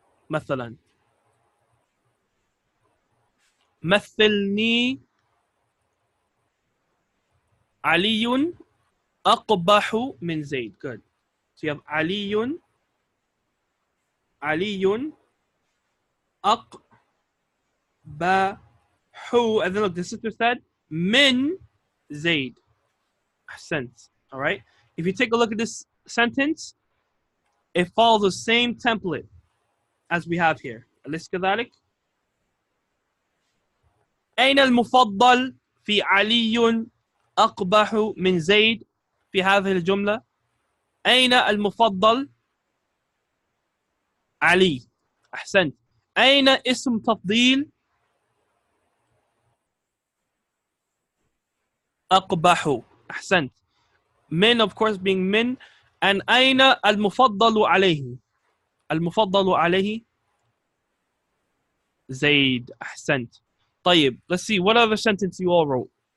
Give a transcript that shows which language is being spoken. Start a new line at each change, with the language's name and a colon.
Arabic: مثلا مثلني علي أقبح من زيد.
English: Good. So you have علي أقبح. And then look, the sister said min Zaid. Ahsant. All right. If you take a look at this sentence, it follows the same template as we have here.
Arabic: أليس كذلك؟ أين المفضل في علي أقبح من زيد في هذه الجملة؟ أين المفضل؟ علي. أحسنت. أين اسم تفضيل؟ أقبح. أحسنت.
English: من, of course, being min.
Arabic: And أين المفضل عليه؟ المفضل عليه زيد. أحسنت.
English: طيب, let's see what other sentence you all wrote.